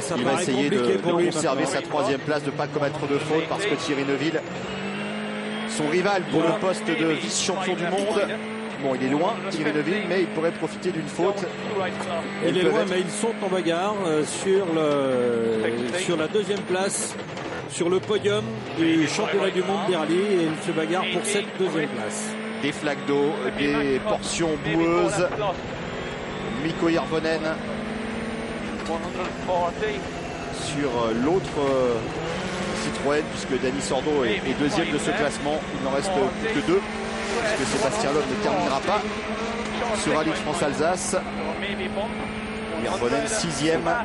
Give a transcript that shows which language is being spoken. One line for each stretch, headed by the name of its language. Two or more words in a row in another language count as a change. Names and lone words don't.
French: il va essayer de conserver sa 3e place, de ne pas commettre de faute, parce que Thierry Neuville, son rival pour le poste de vice-champion du monde, bon, il est loin, Thierry Neuville, mais il pourrait profiter d'une faute. Il est loin, mais ils sont en bagarre sur la 2e place, sur le podium du championnat du monde des rallyes, et ils se bagarrent pour cette 2e place. Des flaques d'eau, des portions boueuses. Mikko Hirvonen sur l'autre Citroën, puisque Dani Sordo est 2e de ce classement. Il n'en reste plus que 2, puisque Sébastien Loeb ne terminera pas ce rallye de France-Alsace. Hirvonen 6e.